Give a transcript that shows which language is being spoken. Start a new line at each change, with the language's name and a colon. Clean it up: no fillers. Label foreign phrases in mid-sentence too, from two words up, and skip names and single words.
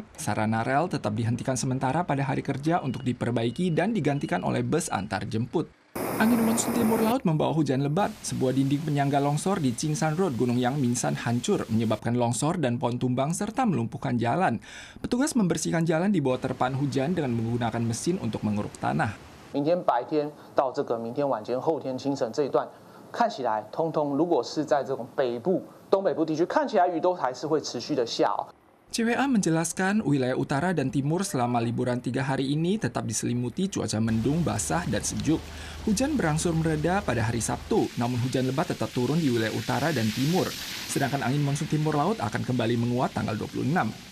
Indonesian: Sarana rel tetap dihentikan sementara pada hari kerja untuk diperbaiki dan digantikan oleh bus antar jemput. Angin monsun timur laut membawa hujan lebat. Sebuah dinding penyangga longsor di Qingsan Road, Gunung Yang Mingsan hancur, menyebabkan longsor dan pohon tumbang serta melumpuhkan jalan. Petugas membersihkan jalan di bawah terpaan hujan dengan menggunakan mesin untuk mengeruk tanah.
Chinese: 明天白天到这个明天晚间后天清晨这一段，看起来通通如果是在这种北部、东北部地区，看起来雨都还是会持续的下。
Indonesian: CWA menjelaskan wilayah utara dan timur selama liburan 3 hari ini tetap diselimuti cuaca mendung, basah, dan sejuk. Hujan berangsur mereda pada hari Sabtu, namun hujan lebat tetap turun di wilayah utara dan timur. Sedangkan angin monsun timur laut akan kembali menguat tanggal 26.